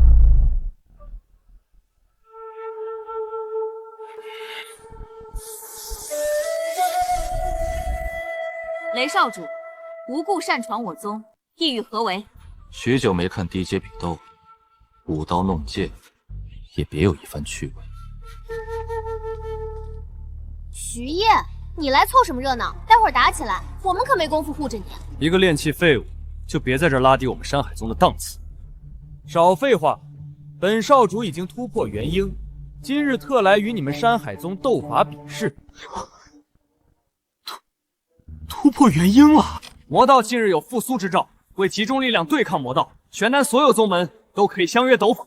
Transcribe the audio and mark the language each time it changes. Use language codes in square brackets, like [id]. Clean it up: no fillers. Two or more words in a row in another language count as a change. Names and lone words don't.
[zh] 雷少主，无故擅闖我宗，意欲何为？许久没看低阶比斗，舞刀弄剑，也别有一番趣味。徐烨，你来凑什么热闹？待会儿打起来，我们可没工夫護着你。一个練氣廢物，就別在這兒拉低我們山海宗的檔次。少廢話，本少主已經突破元嬰，今日特來與你們山海宗鬥法比試。突破元嬰了！魔道近日有復甦之兆，為集中力量對抗魔道，全南所有宗門都可以相約鬥法。